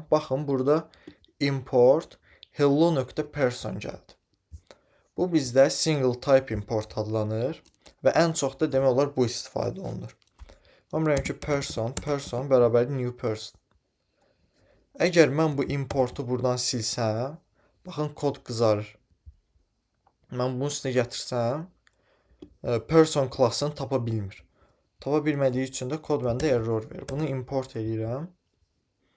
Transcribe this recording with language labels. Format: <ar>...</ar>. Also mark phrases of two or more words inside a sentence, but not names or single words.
<az>Baxın, burada import hello.person gəldi. Bu bizdə</az> <en>single type import</en> <az>adlanır və ən çox da demək olar bu istifadə olunur. Mən bilirəm ki, person bərabər</az> <en>new person.</en> <az>Əgər mən bu importu buradan silsəm, baxın, kod qızarır. Mən bunun üstünə gətirsəm, person klassını tapa bilmir. Tapa bilmədiyi üçün də kod məndə error verir.</az>